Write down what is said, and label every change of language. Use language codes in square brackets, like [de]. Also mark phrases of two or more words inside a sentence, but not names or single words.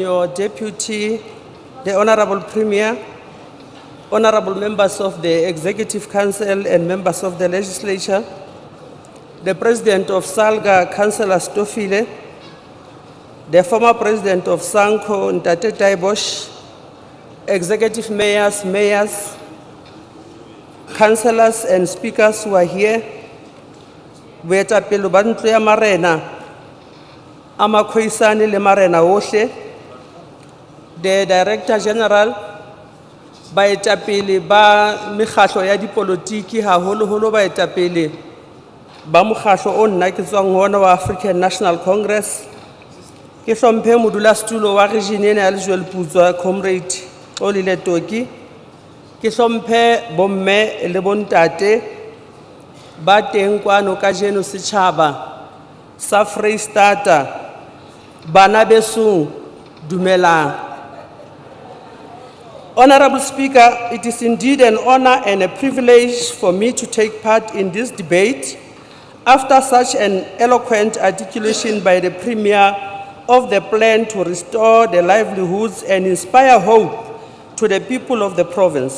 [en] your Deputy, the Honorable Premier, Honorable members of the Executive Council and members of the Legislature, the President of Salga, Councillor Stofile, the former President of Sanko, Ntate Taibosh, Executive Mayors, Councillors and Speakers who are here, [st] Boetapele ba ntlo ya marena, Amakhoisane le marena ohle, [en] the Director General, [st] baetapele ba mekgatlo ya dipolotiki haholoholo baetapele ba mokgatlo o nna ke tswang ho ona wa African National Congress, ke hlomphe modulasetulo wa region ena ya Lejweleputswa Comrade Xolile Toki, ke hlomphe bomme le bontate ba teng kwano kajeno setjhaba sa Freistata, bana beso dumelang. [en] Honorable Speaker, it is indeed an honor and a privilege for me to take part in this debate after such an eloquent articulation by the Premier of the plan to restore the livelihoods and inspire hope to the people of the province.